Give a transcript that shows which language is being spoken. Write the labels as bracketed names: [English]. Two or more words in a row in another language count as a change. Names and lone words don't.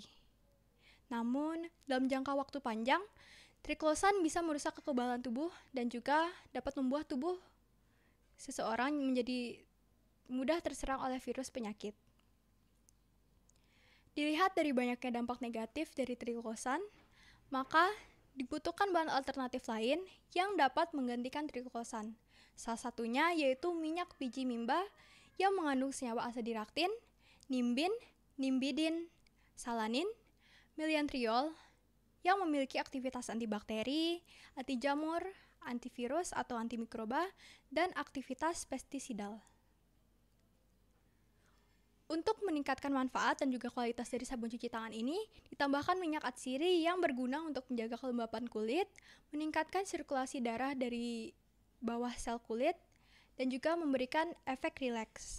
[Indonesian] Namun, dalam jangka waktu panjang, triklosan bisa merusak kekebalan tubuh dan juga dapat membuat tubuh seseorang menjadi mudah terserang oleh virus penyakit. Dilihat dari banyaknya dampak negatif dari triklosan, maka dibutuhkan bahan alternatif lain yang dapat menggantikan triklosan. Salah satunya yaitu minyak biji mimba yang mengandung senyawa asedirachtin, nimbin, nimbidin, salanin, miliantriol, yang memiliki aktivitas antibakteri, anti jamur, antivirus atau antimikroba, dan aktivitas pestisidal. Untuk meningkatkan manfaat dan juga kualitas dari sabun cuci tangan ini, ditambahkan minyak atsiri yang berguna untuk menjaga kelembapan kulit, meningkatkan sirkulasi darah dari bawah sel kulit, dan juga memberikan efek rileks.